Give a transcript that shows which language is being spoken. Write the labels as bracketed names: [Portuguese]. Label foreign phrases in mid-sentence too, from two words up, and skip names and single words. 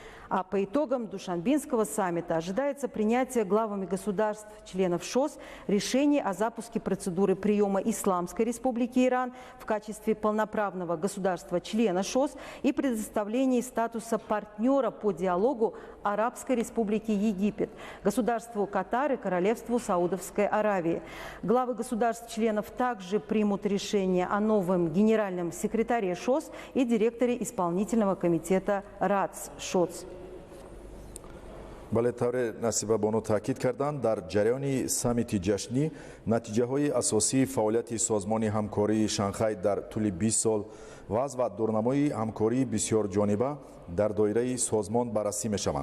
[Russian] А по итогам Душанбинского саммита ожидается принятие главами государств, членов ШОС, решений о запуске процедуры приема Исламской Республики Иран в качестве полноправного государства-члена ШОС и предоставлении статуса партнера по диалогу Арабской Республики Египет, государству Катар и Королевству Саудовской Аравии. Главы государств-членов также примут решение о новом генеральном секретаре ШОС и директоре исполнительного комитета РАЦ ШОС. [Tajik] бале тавре насиба боно таъкид карданд дар ҷараёни саммити ҷашнӣ натиҷаҳои асосии фаъолияти созмони ҳамкории шанхай дар тӯли 20 сол вазъ ва дурнамои ҳамкории бисёрҷониба дар доираи созмон баррасӣ мешаванд.